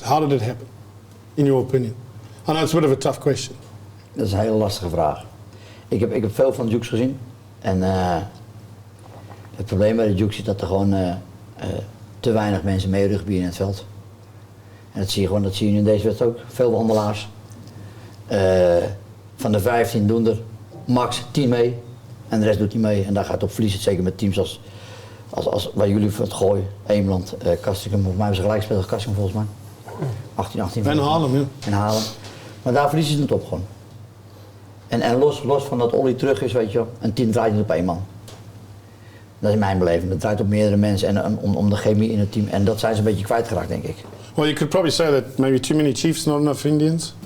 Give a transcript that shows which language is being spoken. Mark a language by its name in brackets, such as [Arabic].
[English] How did it happen, in your opinion? I know it's a bit of a tough question. [Dutch] Dat is een hele lastige vraag. Ik heb veel van de Dukes gezien. En het probleem bij de Dukes is dat er gewoon te weinig mensen mee rugby in het veld. En dat zie je nu in deze wedstrijd ook. Veel behandelaars. Van de 15 doen er max 10 mee. En de rest doet niet mee. En daar gaat het op verliezen. Zeker met teams als waar jullie voor het gooien. Eemland, Castricum. Volgens mij hebben ze gelijk gespeeld als Castricum volgens mij. 18. En Haarlem, ja. En Haarlem. Maar daar verliezen ze het op gewoon. En los van dat Ollie terug is, weet je wel, een team draait niet op één man. Dat is mijn beleving. Het draait op meerdere mensen en om de chemie in het team. En dat zijn ze een beetje kwijtgeraakt, denk ik. [English] Well, you could probably say that maybe too many Chiefs, not enough Indians.